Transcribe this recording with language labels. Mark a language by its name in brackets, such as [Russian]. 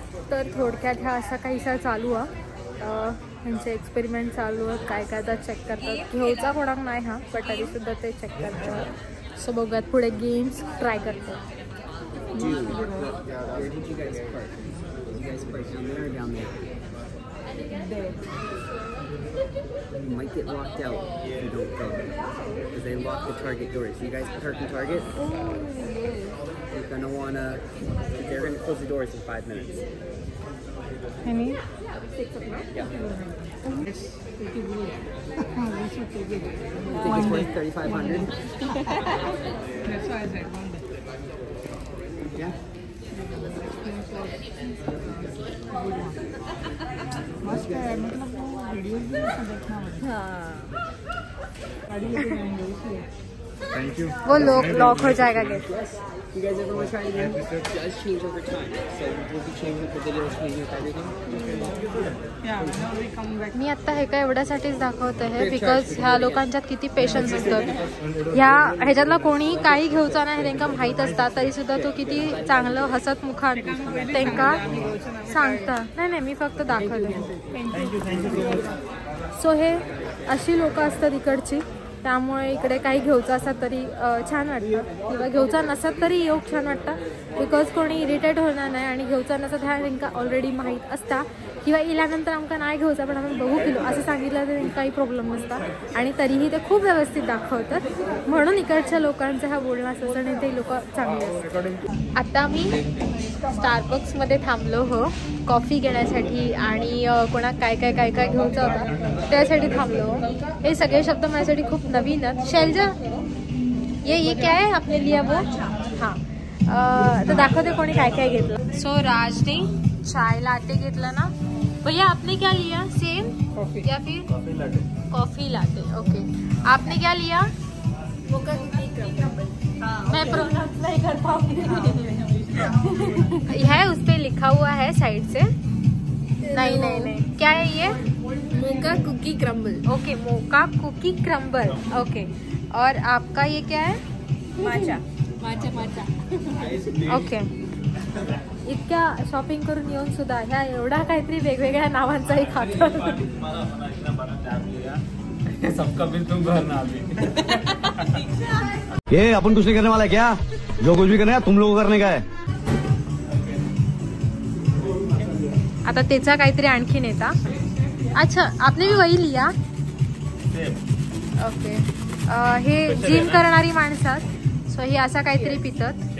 [Marathi] तर थोडक्यात ह्या असा काहीसा चालू आहे, ह्यांचे एक्सपेरिमेंट चालू आहेत, काय काय आता चेक करतात। घेऊचा कोणाक नाही हा, पण तरी सुद्धा ते चेक करतात। सो बघूयात पुढे गेम्स ट्राय करतात। [English] Where did you guys park? You guys park down there or down there? There. You might get locked out if you don't go, because they lock the Target doors. You guys park in Target? You're gonna wanna. They're gonna close the doors in 5 minutes. Any? 6 o'clock? Yeah. think it's worth 3,500? Yeah. Thank you. [Hindi] वो lock हो जाएगा gate. [English] You guys ever want to try it again? It does change over time. So we'll be changing with the videos, changing with everything. [Marathi] मी आता हे काय एवढ्यासाठीच दाखवते हे because ह्या लोकांच्यात किती पेशन्स असतात. ह्याच्यातला कोणी काही घेऊचा नाही त्यांना माहीत असतात तरी सुद्धा तो किती चांगलं हसत मुखात त्यांना सांगता. नाही मी फक्त दाखवते. सो हे अशी लोक असतात इकडची, त्यामुळे इकडे काही घेऊचं असतात तरी छान वाटतं किंवा घेऊचा नसत तरी येऊ छान वाटतं बिकॉज कोणी इरिटेट होणार नाही आणि घेऊचा नसत ह्या त्यांना ऑलरेडी माहीत असता किंवा इल्यानंतर आमका नाही घेऊचा पण आपण बघू किलो असं सांगितलं तर काही प्रॉब्लेम नसता आणि तरीही ते खूप व्यवस्थित दाखवतात. म्हणून इकडच्या लोकांचा हा बोलणं असतं आणि ते लोक चांगले असतात. आता मी स्टारबक्समध्ये थांबलो हो कॉफी घेण्यासाठी आणि कोणाक काय काय काय काय घ्यायचं होता त्यासाठी थांबलो. हे सगळे शब्द माझ्यासाठी खूप नवीन आहेत. [Hindi] शैलजा ये क्या है आपने लिया वो? [Marathi] हाँ तर दाखवते कोणी काय काय घेतलं. सो राजने चाय लाटे घेतला ना भैया. [Hindi] आपने क्या लिया? सेम या फिर कॉफी लाटे? ओके. आपने क्या लिया? मैं प्रोनाउंस नहीं कर पाऊंगी. है उस पे लिखा हुआ है साइड से. नहीं क्या है ये? मोका कुकी क्रम्बल. ओके मोका कुकी क्रम्बल. ओके. और आपका ये क्या है? माचा. ओके. [Marathi] इतक्या शॉपिंग करून येऊन सुद्धा ह्या एवढा काहीतरी वेगवेगळ्या नावांचाही खातो. [Hindi] सबका बिल तुम भरना अभी. ये अपन कुछ नहीं करने वाला है क्या? जो कुछ भी करना है तुम लोगों को करने का है. [Marathi] आता त्याचा काहीतरी आणखीन येता. [Hindi] अच्छा आपने भी वही लिया? ओके. [Marathi] हे जिम करणारी माणसात सो ही असा काहीतरी पितात.